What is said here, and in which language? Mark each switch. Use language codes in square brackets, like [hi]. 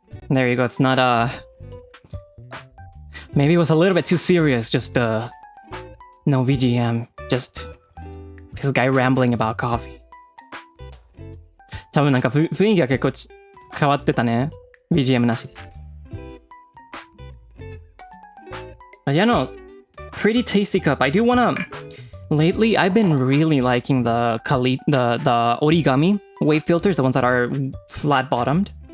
[en] There you go, it's not maybe it was a little bit too serious, just no VGM, just this guy rambling about coffee. [ja] 多分なんか雰囲気が結構変わってたね。 BGM なしで。 [en] But yeah, no, pretty tasty cup. I do wanna. Lately, I've been really liking the origami wave filters, the ones that are flat bottomed.